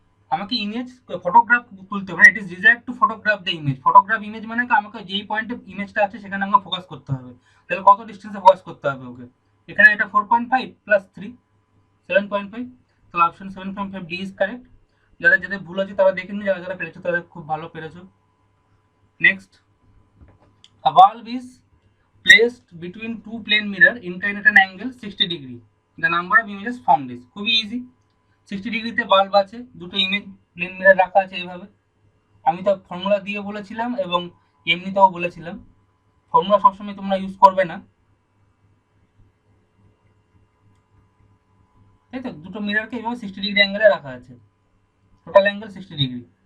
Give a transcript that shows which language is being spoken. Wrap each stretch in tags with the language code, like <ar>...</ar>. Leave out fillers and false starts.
<bn>আমাকে image photograph তুলতে হবে,</bn> <en>it is desired to photograph the image,</en> <bn>photograph image মানে আমাকে যেই পয়েন্টে ইমেজটা আছে সেখানে আমাকে ফোকাস করতে হবে, তাহলে কত ডিস্টেন্সে ফোকাস করতে হবে ওকে? এখানে এটা 4.5 প্লাস 3 7.5, তাহলে অপশন 7.5 ডি ইজ কারেক্ট। যাদের যাদের ভুল আছে তারা দেখে নিন, যারা যারা পেরেছো তারা খুব ভালো পেরেছো।</bn> <en>next, a bulb is placed between two plane mirror inclined at an angle 60 degree, the number of images formed is,</en> <bn>খুবই ইজি। 60 ডিগ্রিতে বাল্ব আছে, দুটো ইমেজ প্লেন মিরর রাখা আছে এইভাবে, আমি তো ফর্মুলা দিয়ে বলেছিলাম এবং এমনিতেও বলেছিলাম, ফর্মুলা সবসময় তোমরা ইউজ করবে না, তাই তো? দুটো মিররকে এইভাবে 60 ডিগ্রি অ্যাঙ্গেলে রাখা আছে, টোটাল অ্যাঙ্গেল 60 ডিগ্রি।</bn>